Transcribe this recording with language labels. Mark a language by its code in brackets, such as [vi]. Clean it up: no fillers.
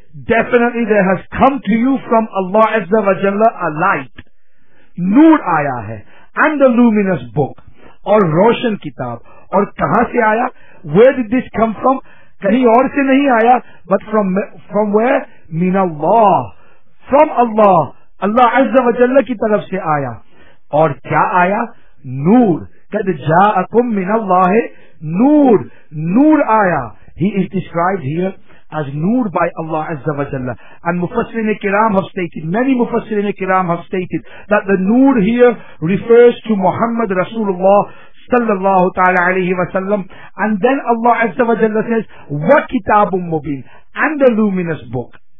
[en] Definitely there has come to you from Allah عز و جل a light, [ur] نور آیا ہے, [en] and a luminous book, [ur] اور روشن کتاب. اور کہاں سے آیا؟ [en] Where did this come from? [ur] کہیں اور سے نہیں آیا, [en] but from where? [ur] من اللہ, [en] from Allah, [ur] اللہ عز و جل کی طرف سے آیا. اور کیا آیا؟ نور. [ar] قد جاءکم من اللہ نور, [ur] نور آیا. [en] He is described here as nude by Allah Azza wa Jalla. And many Mufassirin Kiram have stated that the nude here refers to Muhammad Rasulullah sallallahu ta'ala alayhi wa sallam. And then Allah Azza wa Jalla says, wa kitabun mubin, and a luminous book.